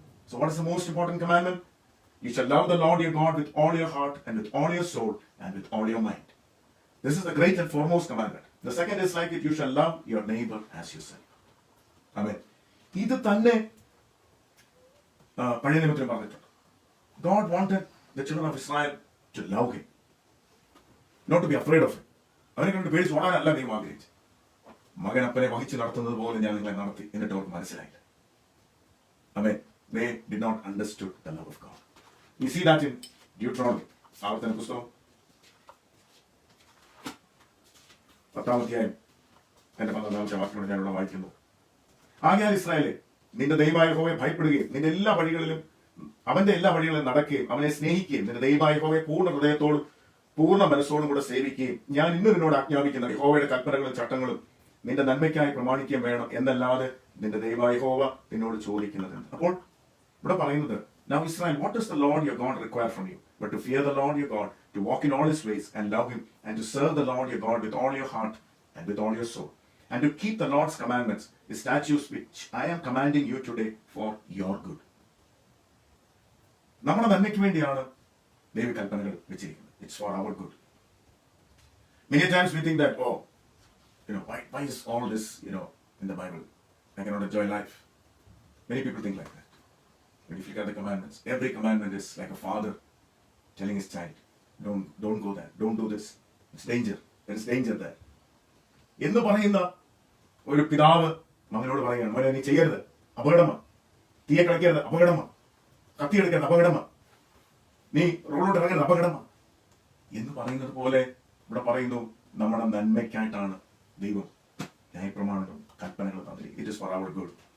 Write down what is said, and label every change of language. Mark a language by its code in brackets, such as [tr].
[en] So what is the most important commandment? You shall love the Lord your God with all your heart and with all your soul and with all your mind. This is the great and foremost commandment. The second is like it, you shall love your neighbor as yourself. Amen. [ml] ഇത് തന്നെ പഴയ നിയമത്തിൽ പറഞ്ഞിട്ടുണ്ട്. [en] God wanted the children of Israel to love him, not to be afraid of him. [ml] അവരെ കണ്ട് പേടിച്ച് ഓടാനല്ല ദൈവം ആഗ്രഹിച്ചു. മകൻ അപ്പനെ വഹിച്ച് നടത്തുന്നത് പോലെ ഞാൻ നിങ്ങളെ നടത്തി, എന്നിട്ട് അവർക്ക് മനസ്സിലായില്ല. [en] Amen. They did not understood the love of God. We see that in Deuteronomy. [ml] ആവർത്തന പുസ്തകം 10-ാം അധ്യായം എന്റെ 11-ാമത്തെ വാക്യത്തോടെ ഞാനിവിടെ വായിക്കുന്നു. ആകയാൽ ഇസ്രായേലേ, നിന്റെ ദൈവമായ യഹോവയെ ഭയപ്പെടുകയും നിന്റെ എല്ലാ വഴികളിലും അവന്റെ എല്ലാ വഴികളിലും നടക്കുകയും അവനെ സ്നേഹിക്കുകയും നിന്റെ ദൈവമായ യഹോവയെ പൂർണ്ണ ഹൃദയത്തോടും പൂർണ്ണ മനസ്സോടും കൂടെ സേവിക്കുകയും ഞാൻ ഇന്ന് നിന്നോട് ആജ്ഞാപിക്കുന്ന യഹോവയുടെ കൽപ്പനകളും ചട്ടങ്ങളും നിന്റെ നന്മയ്ക്കായി പ്രമാണിക്കുകയും വേണം എന്നല്ലാതെ നിന്റെ ദൈവമായ യഹോവ നിന്നോട് ചോദിക്കുന്നത്. അപ്പോൾ ഇവിടെ പറയുന്നത്, [en] now Israel, what does the Lord your God require from you? But to fear the Lord your God, to walk in all his ways and love him, and to serve the Lord your God with all your heart and with all your soul, and to keep the Lord's commandments, his statutes which I am commanding you today for your good. [ml] നമ്മുടെ നന്മയ്ക്ക് വേണ്ടിയാണ് ദൈവകൽപ്പനകൾ വെച്ചിരിക്കുന്നത്. [en] It's for our good. Many times we think that, why is all this, in the Bible? I cannot enjoy life. Many people think like that. But if you look at the commandments, every commandment is like a father telling his child, don't go there, don't do this. It's danger. There is danger there. [ml] എന്ന് പറയുന്ന ഒരു പിതാവ് മകനോട് പറയുകയാണ്, മകനെ നീ ചെയ്യരുത്, അപകടമാണ്. തീയെ കളിക്കരുത്, അപകടമാണ്. കത്തി എടുക്കരുത്, അപകടമാണ്. നീ റോഡിലോട്ട് ഇറങ്ങരുത്, അപകടമാണ്. എന്ന് പറയുന്നത് പോലെ ഇവിടെ പറയുന്നു, നമ്മുടെ നന്മയ്ക്കായിട്ടാണ് ദൈവം ന്യായപ്രമാണങ്ങളും കൽപ്പനകളും തന്നിരിക്കുന്നത്. [en] It is for our good.